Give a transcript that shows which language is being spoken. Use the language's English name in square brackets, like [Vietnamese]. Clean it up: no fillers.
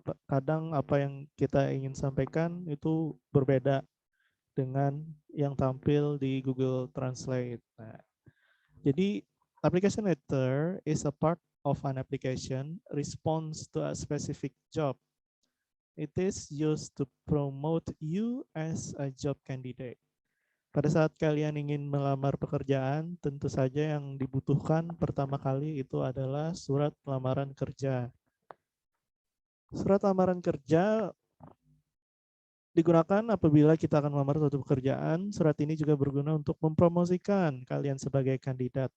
[Indonesian] Kadang apa yang kita ingin sampaikan itu berbeda dengan yang tampil di Google Translate. Nah, jadi [English] application letter is a part of an application response to a specific job. It is used to promote you as a job candidate. [Indonesian] Pada saat kalian ingin melamar pekerjaan, tentu saja yang dibutuhkan pertama kali itu adalah surat lamaran kerja. Surat lamaran kerja digunakan apabila kita akan melamar suatu pekerjaan. Surat ini juga berguna untuk mempromosikan kalian sebagai kandidat.